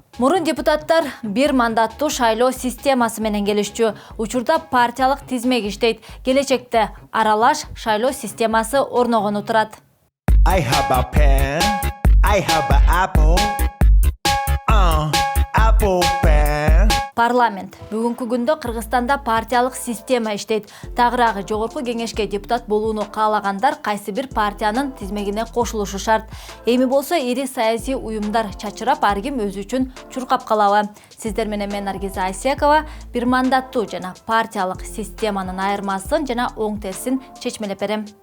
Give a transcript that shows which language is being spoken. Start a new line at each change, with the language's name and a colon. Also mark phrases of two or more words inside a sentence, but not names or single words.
Kyrgyz: Мурун депутаттар бир мандаттуу шайлоо системасы менен келишчү. Учурда партиялык тизмек иштейт. Келечекте аралаш шайлоо системасы орногону турат.
English: I have a pen. I have an apple. Apple pen.
Kyrgyz: Парламент бүгүнкү күндө Кыргызстанда партиялык система иштейт. Тагыраагы жогорку кеңешке депутат болууну каалагандар кайсы бир партиянын тизмегине кошулушу шарт. Эми болсо ири саясий уюмдар чачырап, ар ким өзү үчүн чуркап калабы. Сиздер менен мен Наргиза Айсекова бир мандаттуу жана партиялык системанын айырмасын жана оң терсин чечмелеп берем.